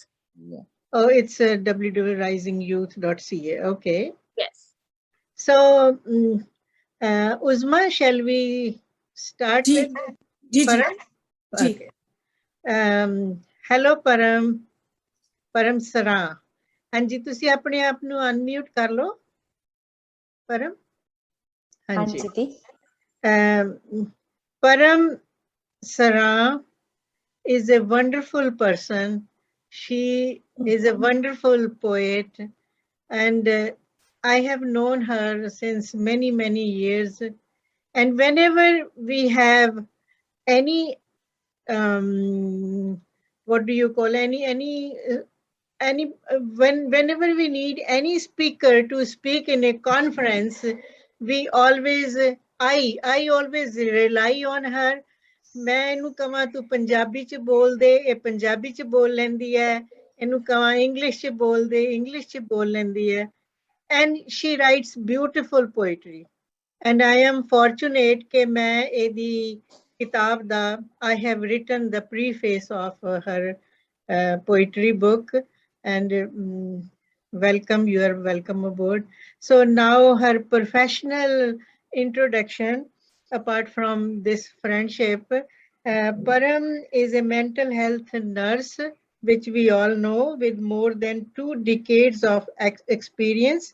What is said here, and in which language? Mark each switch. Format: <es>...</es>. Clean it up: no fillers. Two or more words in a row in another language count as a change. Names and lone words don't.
<en>Oh, it's www.risingyouth.ca. Okay. Yes. So, Uzma, shall we start Ji- with Gigi, Paran?</en> <hi>जी</hi> <en>Okay. Hello Param, Param Sara.</en> <pa>हाँ जी, ਤੁਸੀਂ ਆਪਣੇ ਆਪ ਨੂੰ ਅਨਮਿਊਟ ਕਰ ਲਓ ਪਰਮ।</pa> <hi>हाँ जी।</hi> <en>Param Sara is a wonderful person. She is a wonderful poet, and I have known her since many, many years. And whenever we have any, what do you call, whenever we need any speaker to speak in a conference, we always, I always rely on her.</en> <pa>ਮੈਂ ਇਹਨੂੰ ਕਹਾਂ ਤੂੰ ਪੰਜਾਬੀ ਚ ਬੋਲ ਦੇ, ਇਹ ਪੰਜਾਬੀ ਚ ਬੋਲ ਲੈਂਦੀ ਹੈ, ਇਹਨੂੰ ਕਹਾਂ ਇੰਗਲਿਸ਼ ਚ ਬੋਲ ਦੇ, ਇੰਗਲਿਸ਼ ਚ ਬੋਲ ਲੈਂਦੀ ਹੈ।</pa> <en>And she writes beautiful poetry. And I am fortunate</en> <pa>ਕਿ ਮੈਂ ਇਹਦੀ ਕਿਤਾਬ ਦਾ,</pa> <en>I have written the preface of her poetry book, and welcome, you are welcome aboard. So now her professional introduction, apart from this friendship, Param is a mental health nurse, which we all know, with more than 2 decades of experience.</en>